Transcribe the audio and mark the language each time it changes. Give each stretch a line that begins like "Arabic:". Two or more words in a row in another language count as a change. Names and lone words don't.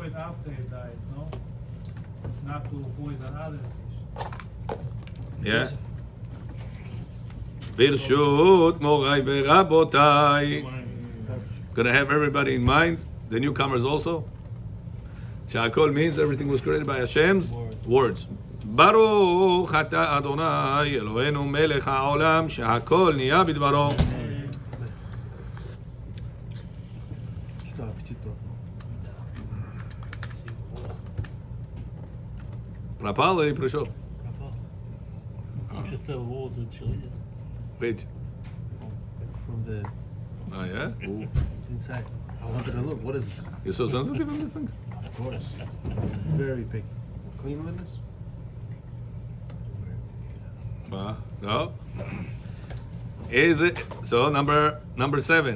English: remove it after it dies, no? Not to poison other fish. Yeah.
Hebrew: ברשות מוריי ורבותיי.
English: Gonna have everybody in mind, the newcomers also. Shakol means everything was created by Hashem's words.
Hebrew: ברוך אתה אדוני אלוהינו מלך העולם שהכל נהיה בדברו.
Russian: Что аппетит пропал? Пропал и пришел. Пропал. Он сейчас целый волос вытащил.
English: Wait. From the Oh yeah? Ooh. inside. I wanted to look. What is this? You're so sensitive on these things? Of course. Very picky. Clean with this? No. Is it so? Number 7.